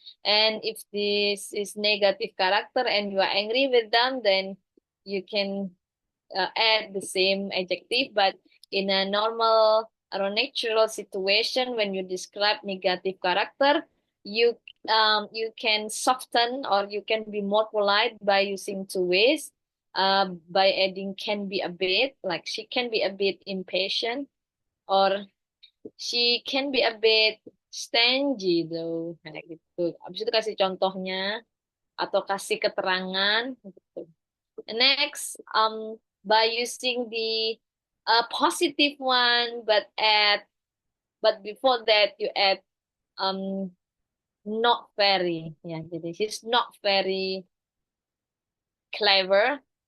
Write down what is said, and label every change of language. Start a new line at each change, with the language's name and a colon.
English: And if this is negative character and you are angry with them, then you can add the same adjective, but in a normal or natural situation, when you describe negative character, you you can soften or you can be more polite by using two ways. By adding can be a bit, like she can be a bit impatient, or she can be a bit stingy though.
Indonesian: Kayak gitu. Habis itu kasih contohnya atau kasih keterangan gitu.
English: Next, by using the positive one, but before that you add not very. Yeah,
Indonesian: jadi
English: he's not very clever.